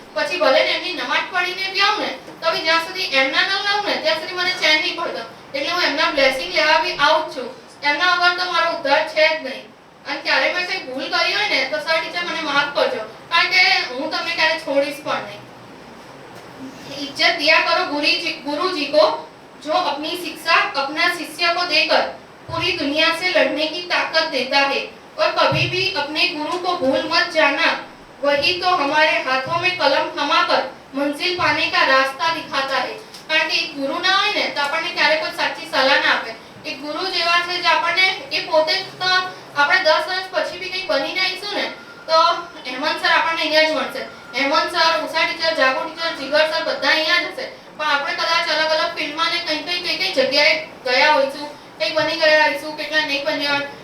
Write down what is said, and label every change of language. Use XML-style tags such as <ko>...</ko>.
<gu>પછી ભલે ને એમની નમાજ પડીને બી આવું ને તો બી જ્યાં સુધી એમના ન લાવું ને ત્યાં સુધી મને ચેન નહીં પડતો. એટલે હું એમના બ્લેસિંગ લેવા બી આવું જ છું. એમના વગર તો મારો ઉદ્ધાર છે જ નહીં. અને ક્યારે મેં કંઈ ભૂલ કરી હોય ને તો સર ટીચર મને માફ કરજો, કારણ કે હું તમને ક્યારે છોડીશ પણ નહીં.</gu> <hi>इज्जत दिया करो गुरु जी को जो अपनी शिक्षा अपना शिष्य को देकर पूरी दुनिया से लड़ने की ताकत देता है. और कभी भी अपने गुरु को भूल मत जाना. वही तो हमारे हाथों में कलम थमाकर मंजिल पाने का रास्ता दिखाता है.</hi> <gu>કારણ કે એક ગુરુ ના હોય ને તો આપણને ક્યારે કોઈ સાચી સલાહ ના આપે. એક ગુરુ જેવા છે જે આપણને એ પોતે તો આપણે 10 વર્ષ પછી બી કંઈ બનીને આવીશું ને તો હેમંત સર આપણને અહીંયા જ મળશે. હેમંત સર, ઉષા ટીચર, જાગો ટીચર, જીગર સર બધા અહીંયા જ હશે. પણ આપણે કદાચ અલગ અલગ ફિલ્ડમાં ને કઈ જગ્યાએ ગયા હોઈશું, કંઈ બની ગયા હોઈશું, કેટલા નહીં બન્યા.</gu>